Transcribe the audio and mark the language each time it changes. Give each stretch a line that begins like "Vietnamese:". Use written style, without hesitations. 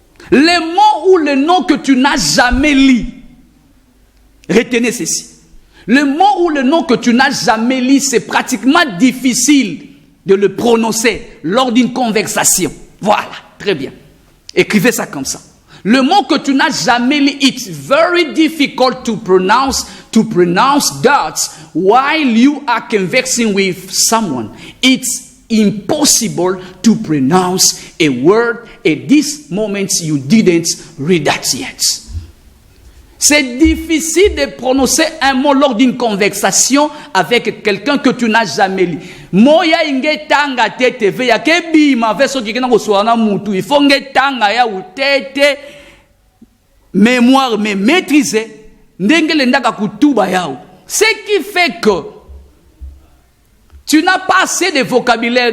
French: Les mots ou les noms que tu n'as jamais lus. Retenez ceci. Le mot ou le nom que tu n'as jamais lu, c'est pratiquement difficile de le prononcer lors d'une conversation. Voilà, très bien. Écrivez ça comme ça. Le mot que tu n'as jamais lu,
English: it's very difficult to pronounce that while you are conversing with someone. It's impossible to pronounce a word at this moment you didn't read that yet.
French: C'est difficile de prononcer un mot lors d'une conversation avec quelqu'un que tu n'as jamais lu.
Kongo: Moya inge tanga tete ve ya kebi ma veso kikena ko swana mutu ifo nge tanga ya utete
French: mémoire, mais maîtriser. Ce qui fait que tu n'as pas assez de vocabulaire.